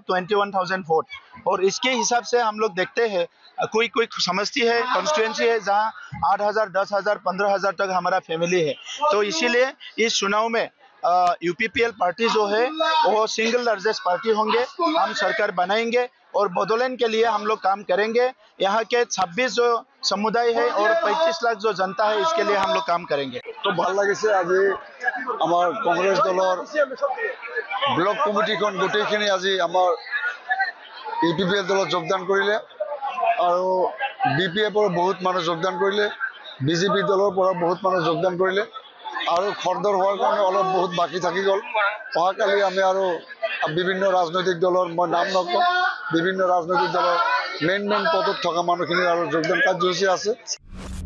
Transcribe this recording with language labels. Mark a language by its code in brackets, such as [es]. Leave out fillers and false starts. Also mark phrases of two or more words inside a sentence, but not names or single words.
[hi] 21,000 वोट और इसके हिसाब से हम लोग देखते हैं कोई समझती है कॉन्स्टिट्यूएंसी है जहाँ 8,000 10,000 15,000 तक हमारा फैमिली है तो इसीलिए इस चुनाव में यूपीपीएल पार्टी जो है वो [en] single largest party [hi] होंगे हम सरकार बनाएंगे और बोडोलैंड के लिए हम लोग काम करेंगे यहाँ के 26 जो समुदाय है और 25 लाख जो जनता है इसके लिए हम लोग काम करेंगे [as] तो ভাল লাগিছে আজি আমাৰ কংগ্ৰেছ দলৰ [en] block committee [as] গোটেইখিনি আজি আমাৰ ইউপিপিএল দলত যোগদান কৰিলে আৰু বিপিএফৰ বহুত মানুহ যোগদান কৰিলে বিজেপি দলৰ পৰা বহুত মানুহ যোগদান কৰিলে আৰু খৰদৰ হোৱাৰ কাৰণে অলপ বহুত বাকি থাকি গ'ল অহাকালি আমি আৰু বিভিন্ন ৰাজনৈতিক দলৰ মই নাম নকওঁ বিভিন্ন ৰাজনৈতিক দলৰ মেইন পদত থকা মানুহখিনি আৰু যোগদান কাৰ্যসূচী আছে